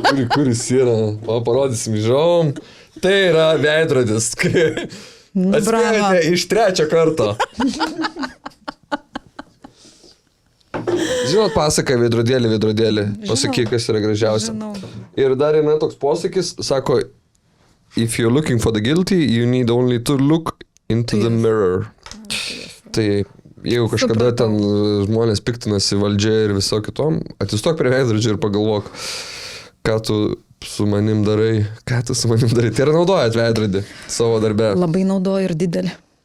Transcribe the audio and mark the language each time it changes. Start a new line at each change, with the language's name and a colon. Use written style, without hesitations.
Lithuanian: Kuris yra, parodysim žiūrom. Tai yra veidrodis. Atspėjate iš 3 karto. Žinot pasaką veidrodėlį. Pasakyk, kas yra gražiausia. Žinau. Ir dar yra toks posakis, sako,
English: if you're looking for the guilty, you need only to look into the mirror.
Lithuanian: Tai jeigu kažkada ten žmonės piktinasi valdžia ir viso kitom, atsistok prie veidrodžio ir pagalvok, ką tu su manim darai. Tai yra naudojat veidrodį savo darbe. Labai naudoju ir didelį.